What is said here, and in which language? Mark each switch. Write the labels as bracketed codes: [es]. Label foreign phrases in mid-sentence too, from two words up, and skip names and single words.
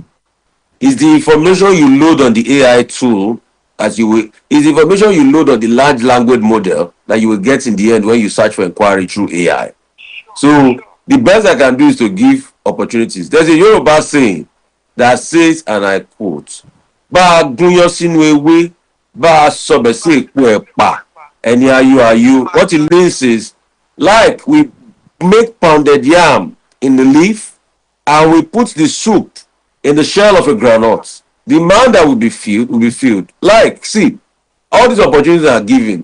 [en] It's the information you load on the AI tool it's the information you load on the large language model that you will get in the end when you search for inquiry through AI. So the best I can do is to give opportunities. There's a Yoruba saying that says, and I quote, [yo] "Ba gunyo sinu ewe, ba sobe si epo epa, eni ayu." [en] What it means is, like we make pounded yam in the leaf and we put the soup in the shell of a granite. The amount that will be filled. Like, see, all these opportunities are given.